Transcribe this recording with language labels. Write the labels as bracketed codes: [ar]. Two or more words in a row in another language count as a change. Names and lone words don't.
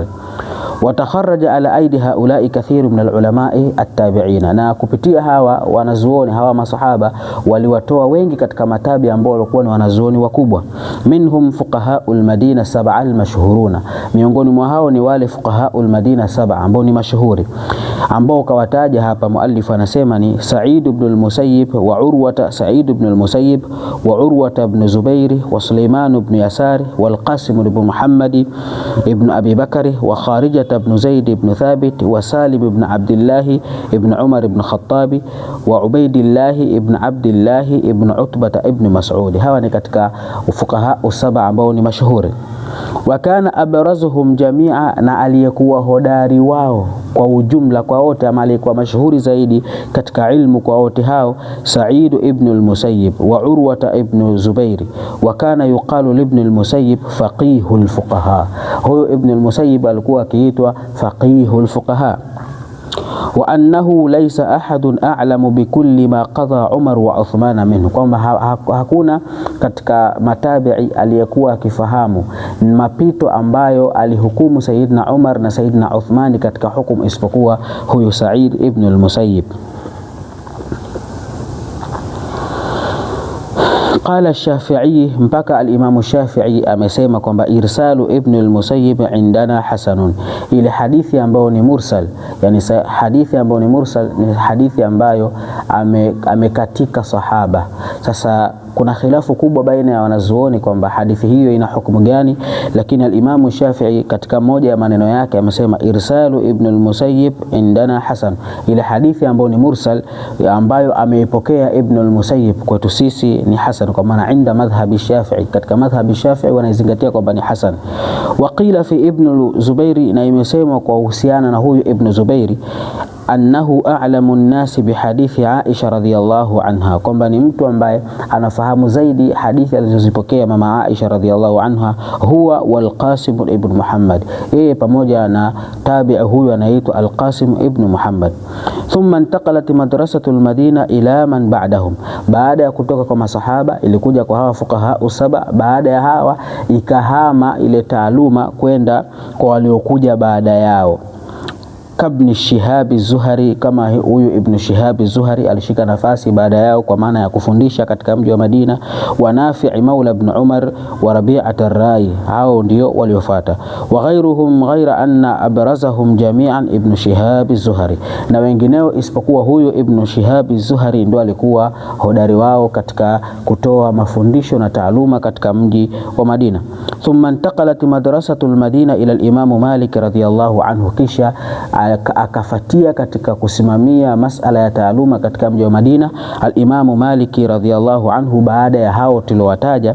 [ar] وتخرج على أيدي هؤلاء كثير من العلماء التابعين, [sw] na kupitia hawa wanazuoni hawa masahaba waliwatoa wengi katika matabi ambao walikuwa ni wanazuoni wakubwa. [ar] منهم فقهاء المدينة السبعة المشهورون, [sw] miongoni mwa hao ni wale [ar] فقهاء المدينة السبعة [sw] ambao ni mashuhuri, ambao kawataja hapa muallif anasema ni Sa'id ibn al-Musayyib wa Urwata, Sa'id ibn al-Musayyib wa Urwata ibn Zubair wa Sulaiman ibn Yasar wal Qasim ibn Muhammad ibn Abi Bakr wa Kharija ibn Zaid ibn Thabit wa Salim ibn Abdullah ibn Umar ibn Khattabi wa Ubaidillah ibn Abdullah ibn Utbah ibn Mas'ud. Hawa ni katika ufuqaha usaba ambao ni mashuhuri. [ar] وكان أبرزهم جميعا, [sw] na aliyekuwa hodari wao kwa ujumla kwa wote, ama alikuwa mashuhuri zaidi katika ilmu kwa wote hao, [ar] Sa'id ibn al-Musayyib wa Urwa ibn Zubair, وكان يقال ابن المسيب فقيه الفقهاء. [sw] Huyo ibn al-Musayyib alikuwa akiitwa [ar] فقيه الفقهاء. وأنه ليس أحد أعلم بكل ما قضى عمر وعثمان منه, [sw] kwamba hakuna katika matabi'i aliyekuwa akifahamu mapito ambayo alihukumu Sayyidina Umar na Sayyidina Uthman katika hukumu isipokuwa huyu Sa'id ibn al-Musayyib. [ar] قال الشافعي, [sw] mpaka al-Imam Shafi'i amesema kwamba [ar] إرسال ابن المسيب عندنا حسن. [sw] Ile hadithi ambayo ni mursal, yani hadithi ambayo ni mursal ni hadithi ambayo amekatika sahaba. Sasa kuna khilafu kubwa baina ya wanazuoni kwamba hadithi hiyo ina hukumu gani, lakini al-Imam Shafi'i katika moja ya maneno yake amesema [ar] إرسال ابن المسيب عندنا حسن. [sw] Ile hadithi ambayo ni mursal ambayo ameipokea ibn al-Musayyib kwetu sisi ni hasan, kwa maana [ar] عند مذهب الشافعي, [sw] katika madhhabi Shafi'i wanaizingatia kwamba ni hasan. [ar] وقيل في ابن الزبير, [sw] na imesema kwa uhusiana na huyu ibn Zubairi, [ar] أنه أعلم الناس بحديث عائشة رضي الله عنها, [sw] kwamba ni mtu ambaye anafahamu zaidi hadithi alizozipokea mama Aisha [ar] رضي الله عنها, هو والقاسم بن محمد, [sw] yeye pamoja na tabi'i huyu anaitwa al-Qasim ibn Muhammad. [ar] ثم انتقلت مدرسة المدينة إلى من بعدهم, [sw] baada ya kutoka kwa masahaba ilikuja kwa hawa fuqaha usaba, baada ya hawa ikahama ile taaluma kwenda kwa waliokuja baada yao. Kabni Shihab az-Zuhri, kama huyu Ibn Shihab az-Zuhri alishika nafasi baada yao kwa maana ya kufundisha katika mji wa Madina. [ar] ونافع مولى ابن عمر وربيعة الرأي, [sw] hao ndio waliofuata. [ar] وغيرهم غير أن أبرزهم جميعا ابن شهاب الزهري, [sw] na wengineo isipokuwa huyu Ibn Shihab az-Zuhri ndio alikuwa hodari wao katika kutoa mafundisho na taaluma katika mji wa Madina. [ar] ثم انتقلت مدرسة المدينة إلى الإمام مالك رضي الله عنه, [sw] kisha akafatia katika kusimamia masala ya taaluma katika mji wa Madina al-Imam Maliki [ar] رضي الله عنه [sw] baada ya hao tuliowataja.